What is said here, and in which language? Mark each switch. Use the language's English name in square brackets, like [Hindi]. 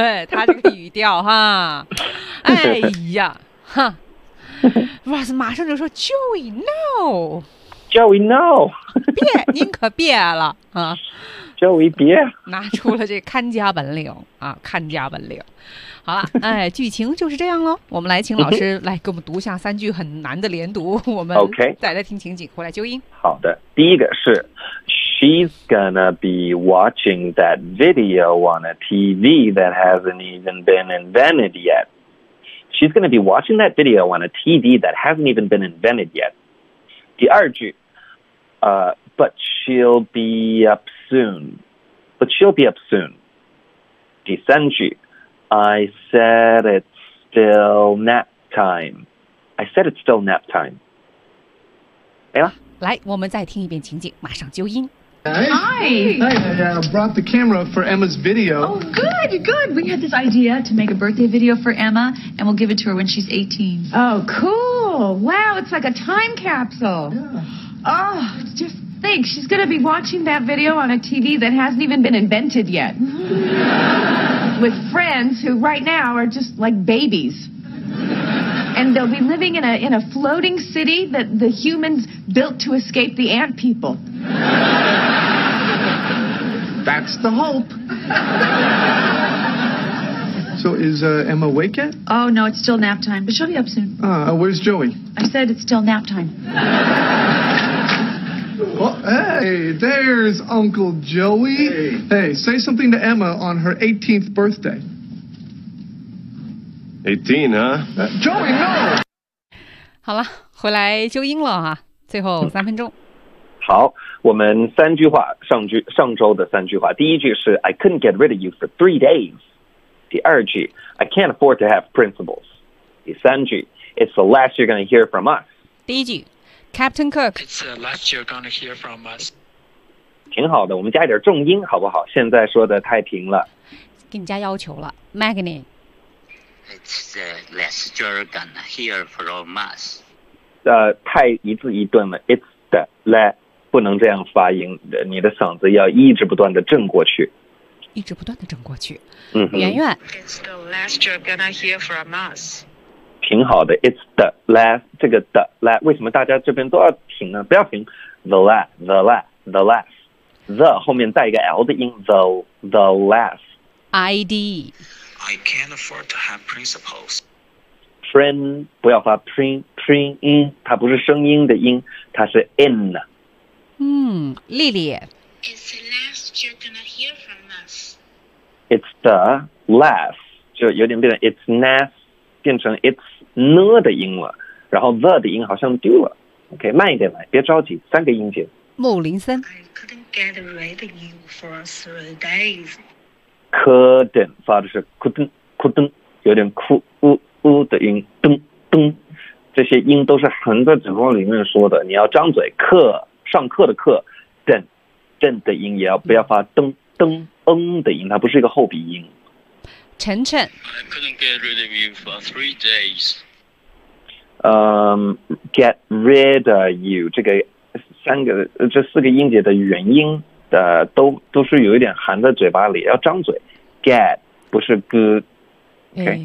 [Chinese] 他这个语调哈，哎呀，哈，Ross 马上就说 ： [English] “Joey no，Joey no， [Chinese] 别，您可别了啊。” Joey 别拿出了这看家本领啊，看家本领。好了，哎，剧情就是这样喽。我们来请老师来给我们读下三句很难的连读，我们 [English] OK [Chinese] 再来听情景，回来纠音。好的，第一个是 [English] She's gonna be watching that video on a TV that hasn't even been invented yet. She's gonna be watching that video on a TV that hasn't even been invented yet. [Chinese] 第二句， [English] But she'll be up soon. But she'll be up soon. [Chinese] 第三句 [English] I said it's still nap time. I said it's still nap time. [Chinese] 没了。来，我们再听一遍情景，马上纠音。 [English] Hi. I brought the camera for Emma's video. Oh, good. We had this idea to make a birthday video for Emma, and we'll give it to her when she's 18. Oh, cool. Wow, it's like a time capsule. Yeah. Oh, it's just... Think she's gonna be watching that video on a TV that hasn't even been invented yet, with friends who right now are just like babies, and they'll be living in a floating city that the humans built to escape the ant people. That's the hope. So is Emma awake yet? Oh no, it's still nap time, but she'll be up soon. Where's Joey? I said it's still nap time. Well, hey, there's Uncle Joey. Hey, say something to Emma on her 18th birthday. 18, huh? Joey, no! [Chinese] 好了，回来纠音了啊，最后三分钟。好，我们三句话，上周的三句话。第一句是 [English] I couldn't get rid of you for 3 days. [Chinese] 第二句 [English] I can't afford to have principles. [Chinese] 第三句 [English] It's the last you're going to hear from us. [Chinese] 第一句Captain Cook. [English] It's the last you're going to hear from us. [Chinese] 挺好的，我们加一点重音好不好？现在说的太平了。给你加要求了 ，Magnin. [English] It's the last you're going to hear from us. [Chinese] 太一字一顿了。 [English] It's the last， [Chinese] 不能这样发音，你的嗓子要一直不断的震过去。一直不断的震过去。嗯。圆圆。 [English] It's the last you're going to hear from us. [Chinese] 挺好的 ， [English] It's the last， [Chinese] 这个 the last， 为什么大家这边都要停呢？不要停 ，the last， the last， the last， the 后面带一个 L 的音 ，the last， ID， [English] I can't afford to have principles， [Chinese] prin 不要发 prin，声音，它不是声音的音，它是 in。嗯，丽丽。 [English] Is the last you're gonna hear from us? It's the last， [Chinese] 就有点变成 it's last， 变成 it's na 的音了，然后 the 的音好像丢了。OK， 慢一点来，别着急，三个音节。木林森。 [English] I couldn't get rid of you for three days. [Chinese] Couldn't 发的是 couldn't， 有点哭呜呜的音，噔噔，这些音都是横在嘴巴里面说的。你要张嘴，课上课的课，噔噔的音也要不要发噔噔嗯的音，它不是一个后鼻音。晨晨。 [English] I couldn't get rid of you for three days. Get rid of you [Chinese] 这个。三个这四个音节的元音的都是有一点含在嘴巴里，要张嘴 get 不是 good、okay?